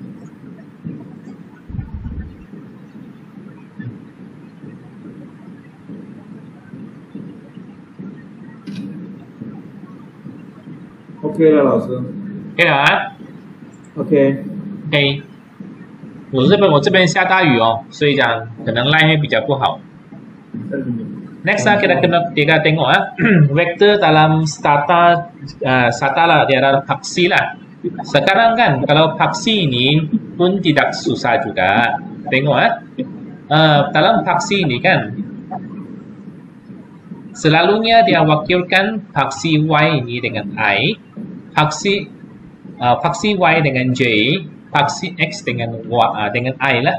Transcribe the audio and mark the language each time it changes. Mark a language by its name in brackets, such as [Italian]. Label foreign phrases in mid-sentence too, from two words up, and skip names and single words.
[Chinese] OK 了，老师。可以了啊。 OK。我这边下大雨哦，所以讲可能line会比较不好。 [Malay] Next kita tengok vektor dalam strata lah, dia adalah paksi lah. Sekarang kan kalau paksi ini pun tidak susah juga. Tengok dalam paksi ini kan selalunya dia wakilkan paksi Y ini dengan I, paksi Y dengan J, paksi X dengan I lah.